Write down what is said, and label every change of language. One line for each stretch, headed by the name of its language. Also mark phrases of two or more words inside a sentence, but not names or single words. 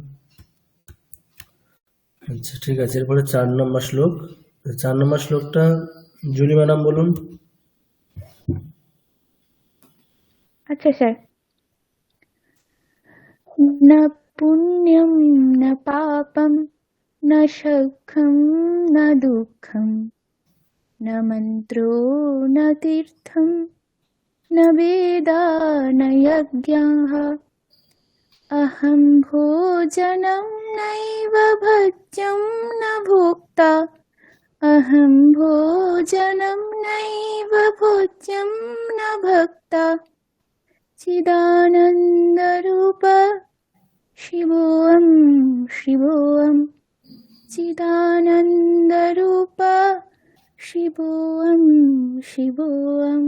Bangla: আচ্ছা ঠিক আছে, এরপরে 4 নম্বর শ্লোক। 4 নম্বর শ্লোকটা জুলি ম্যাডাম বলুন। আচ্ছা স্যার।
Sanskrit: न पुण्यं न पापं न सुखं न दुःखं न मन्त्रो न तीर्थं न वेदा न यज्ञः अहं भोजनं नैव भोज्यं न भोक्ता अहं भोजनं नैव भोज्यं न भक्ता चिदानन्दरूप शिवोऽहं शिवोऽहं चिदानन्दरूप शिवोऽहं शिवोऽहं।